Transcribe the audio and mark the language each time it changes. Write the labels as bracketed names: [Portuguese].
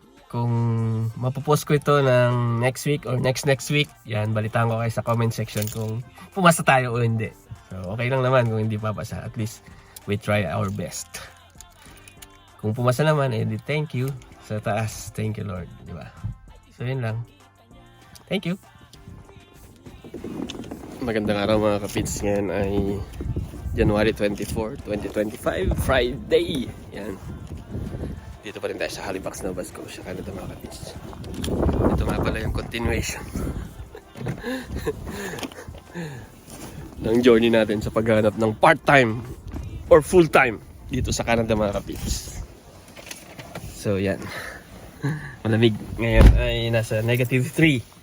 [Filipino] Kung mapopost ko ito ng next week or next week, yan, balitaan ko kayo sa comment section kung pumasa tayo o hindi. [English] So okay [Filipino] lang naman kung hindi papasa, [English] at least we try our best. [Filipino] Kung pumasa naman, edi thank you sa taas, [English] thank you Lord, [Filipino] di ba? [English] So yun lang, thank you. [Filipino] Magandang araw mga kapits. Ngayon ay January 24, 2025, Friday. Yan. Dito pa rin tayo sa Halifax, Nova Scotia, Canada mga kapits. Ito nga pala yung continuation ng journey natin sa paghanap ng part-time or full-time dito sa Canada mga kapits. So yan. Malamig. Ngayon ay nasa -3.